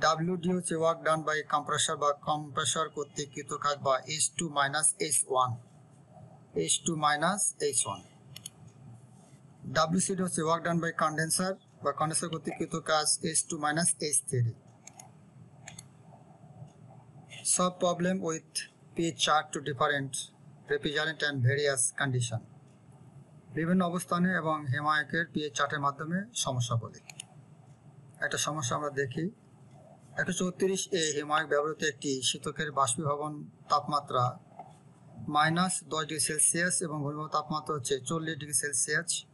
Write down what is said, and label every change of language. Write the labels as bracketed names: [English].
[Bangla] WD হচ্ছে work done by compressor বা compressor কর্তৃক কাজ বা H2 minus H1, H2 minus H1। WCD হচ্ছে ওয়ার্ক ডান বাই কন্ডেন্সার বা কন্ডেন্সার কর্তৃক কাজ H2 minus H3। [English] Solve problem with pH chart to different refrigerant and various condition. [Bangla] বিভিন্ন অবস্থানে এবং হিমায়কের পিএইচ চার্টের মাধ্যমে সমস্যা বলি। একটা সমস্যা আমরা দেখি। 134 হিমায়ক ব্যবহৃত একটি শীতকের বাষ্পীভবন তাপমাত্রা -10 ডিগ্রি সেলসিয়াস এবং ঘনীভবন তাপমাত্রা হচ্ছে 40 ডিগ্রি সেলসিয়াস।